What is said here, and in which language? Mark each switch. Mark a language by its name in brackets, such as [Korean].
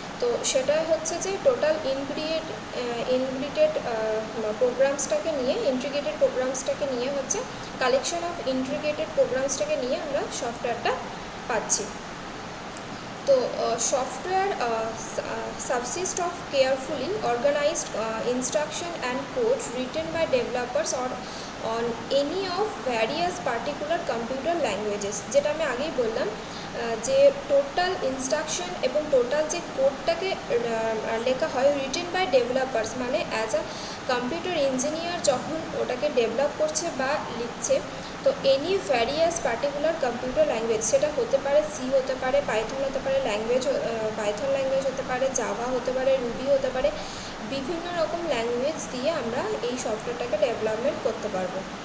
[Bangla] তো সেটাই হচ্ছে যে টোটাল ইনগ্রিটেড প্রোগ্রামসটাকে নিয়ে, ইন্টিগ্রেটেড প্রোগ্রামসটাকে নিয়ে হচ্ছে কালেকশন অফ ইন্টিগ্রেটেড প্রোগ্রামসটাকে নিয়ে আমরা সফটওয়্যারটা পাচ্ছি। [English] তো software subsists of carefully organized instruction and code written by developers or on any of various particular computer languages. [Bangla] যেটা আমি আগেই বললাম যে টোটাল ইনস্ট্রাকশন এবং টোটাল যে কোডটাকে লেখা হয় [English] written by developers, [Bangla] মানে অ্যাজ আ কম্পিউটার ইঞ্জিনিয়ার যখন ওটাকে ডেভেলপ করছে বা লিখছে, তো [English] any various particular computer language, [Bangla] সেটা হতে পারে সি, হতে পারে পাইথন, হতে পারে পাইথন ল্যাঙ্গুয়েজ হতে পারে, জাভা হতে পারে, রুবি হতে পারে, বিভিন্ন রকম ল্যাঙ্গুয়েজ দিয়ে আমরা এই সফটওয়্যারটাকে ডেভেলপমেন্ট করতে পারবো।